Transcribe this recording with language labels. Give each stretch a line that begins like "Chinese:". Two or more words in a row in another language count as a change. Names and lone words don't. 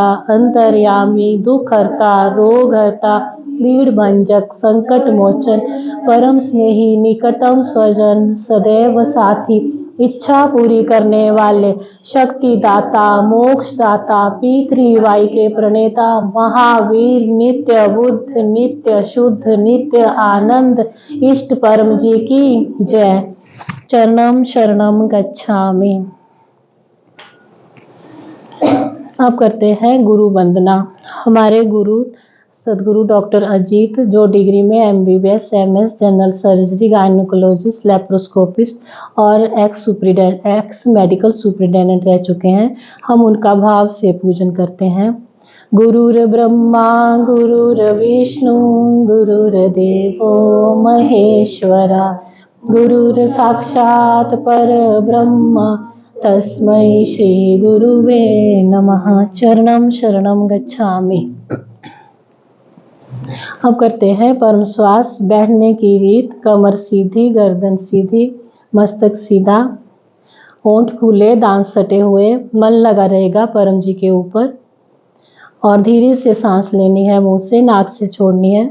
Hindi: अंतर्यामी, दुख हरता, रोग हरता, पीड़ भंजक, संकट मोचन, परम स्नेही, निकटम स्वजन, सदैव साथी, इच्छा पूरी करने वाले, शक्ति दाता, मोक्ष दाता, पृथ्वीवाई के प्रणेता, महावीर, नित्य बुद्ध, नित्य शुद्ध, नित्य आनंद, इष्ट परम जी की जय।
Sanskrit: चरणम शरणम गच्छामि।
Hindi: अब करते हैं गुरु वंदना। हमारे गुरु सदगुरु डॉक्टर अजीत, जो डिग्री में MBBS, MS,
English: general surgery,
Hindi: गायनोकोलॉजिस्ट, लेप्रोस्कोपिस्ट और
English: ex medical superintendent
Hindi: रह चुके हैं, हम उनका भाव से पूजन करते हैं।
Sanskrit: गुरुर्ब्रह्मा गुरुर्विष्णु गुरुर्देवो महेश्वरा, गुरुर् साक्षात् परब्रह्म तस्मै श्री गुरुवे नमः। चरणं शरणं गच्छामि।
Hindi: अब करते हैं परम श्वास। बैठने की रीत: कमर सीधी, गर्दन सीधी, मस्तक सीधा, होंठ खुले, दांत सटे हुए, मन लगा रहेगा परम जी के ऊपर और धीरे से सांस लेनी है, मुंह से, नाक से छोड़नी है।